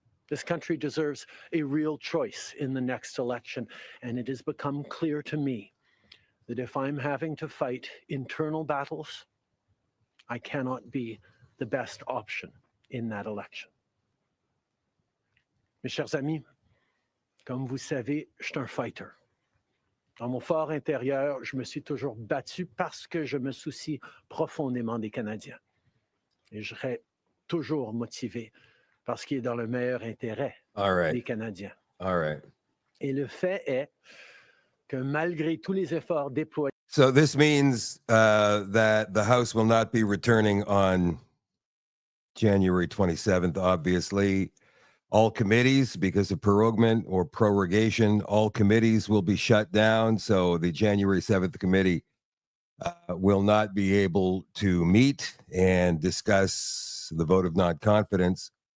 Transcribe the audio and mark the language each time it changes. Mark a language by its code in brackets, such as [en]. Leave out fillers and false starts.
[en] This country deserves a real choice in the next election, and it has become clear to me that if I'm having to fight internal battles, I cannot be the best option in that election. [fr] Mes chers amis, comme vous savez, je suis un fighter. Dans mon fort intérieur, je me suis toujours battu parce que je me soucie profondément des Canadiens. Et je serai toujours motivé parce qu'il est dans le meilleur intérêt [en] All [fr] des [en] right. [fr] Canadiens. [en] All right. [fr] Et le fait est que malgré tous les efforts déployés, [en] So this means that the House will not be returning on January 27th, obviously. All committees, because of prorogement or prorogation, all committees will be shut down. So the January 7th committee will not be able to meet and discuss the vote of non-confidence.